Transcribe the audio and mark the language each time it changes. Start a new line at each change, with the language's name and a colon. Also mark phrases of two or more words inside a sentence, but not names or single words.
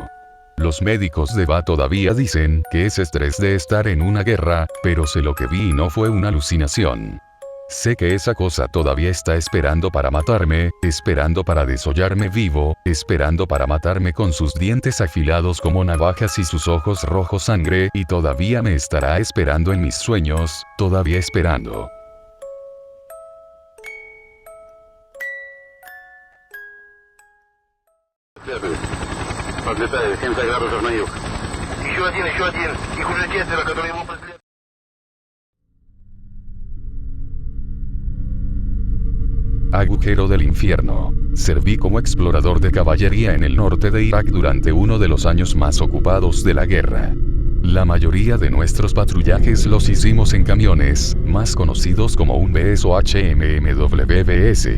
Spanish: Los médicos de VA todavía dicen que es estrés de estar en una guerra, pero sé lo que vi y no fue una alucinación. Sé que esa cosa todavía está esperando para matarme, esperando para desollarme vivo, esperando para matarme con sus dientes afilados como navajas y sus ojos rojos sangre, y todavía me estará esperando en mis sueños, todavía esperando.
Russian: Подлетает 70 градусов на юг. Еще один. Их уже 4, которые его преследуют.
Spanish: Agujero del infierno. Serví como explorador de caballería en el norte de Irak durante uno de los años más ocupados de la guerra. La mayoría de nuestros patrullajes los hicimos en camiones, más conocidos como un BS o HMMWBS.